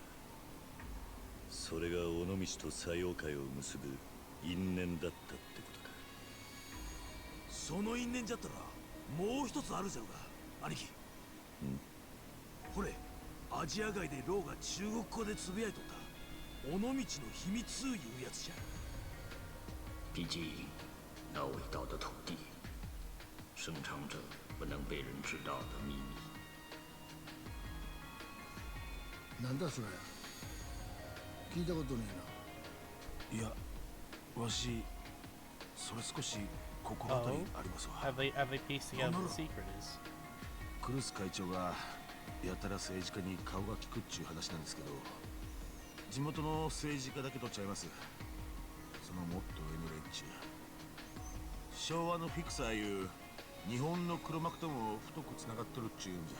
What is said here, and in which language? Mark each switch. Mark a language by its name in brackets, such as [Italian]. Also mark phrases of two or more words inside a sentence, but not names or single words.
[Japanese] それが尾道と西洋会を結ぶ因縁だったってことか。その因縁じゃったらもう一つあるじゃろが、兄貴。これアジア街でローが中国語でつぶやいとった尾道の秘密いうやつじゃ。 [Chinese] 毕竟那伟大的土地深藏着不能被人知道的秘密。 [Japanese] なんだそれ。聞いたことねえな。いや、わしそれ少し心当たりありますわ。 [English] Have they pieced together what the secret is? [Japanese] クルス会長がやたら政治家に顔が利くっちゅう話なんですけど、地元の政治家だけとちゃいます。そのもっと上の連中、昭和のフィクサーいう日本の黒幕とも太くつながっとるっちゅうんじゃ。